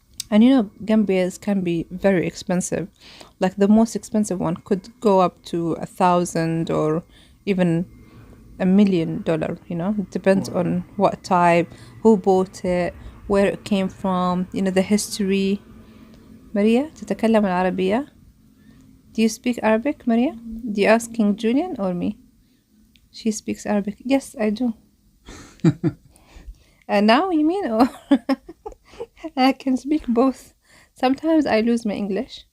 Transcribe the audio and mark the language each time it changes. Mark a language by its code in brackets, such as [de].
[en] And Gambias can be very expensive. Like the most expensive one could go up to 1,000 or even $1 million. It depends on what type, who bought it, where it came from. The history. [ar] Maria, تتكلم العربية? [en] Do you speak Arabic, Maria? Do you ask King Julian or me? She speaks Arabic. Yes, I do. Now you mean? Or I can speak both. Sometimes I lose my English.